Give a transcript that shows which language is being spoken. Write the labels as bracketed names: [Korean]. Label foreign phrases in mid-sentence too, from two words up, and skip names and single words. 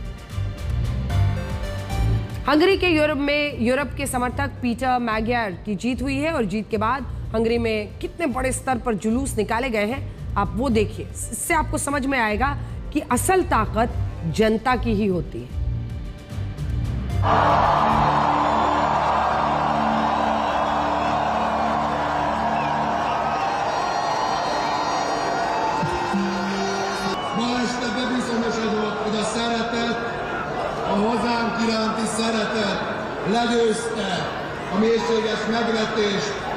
[Hindi] हंगरी के यूरोप के समर्थक पीटर मैगियर की जीत हुई है और जीत के बाद हंगरी में कितने बड़े स्तर पर जुलूस निकाले गए हैं आप वो देखिए। इससे आपको समझ में आएगा कि असल ताकत जनता की ही होती है। [Hungarian] Ma este bebizonyosodott, hogy a szeretet, a hazánk iránti szeretet legyőzte a mélységes megvetést.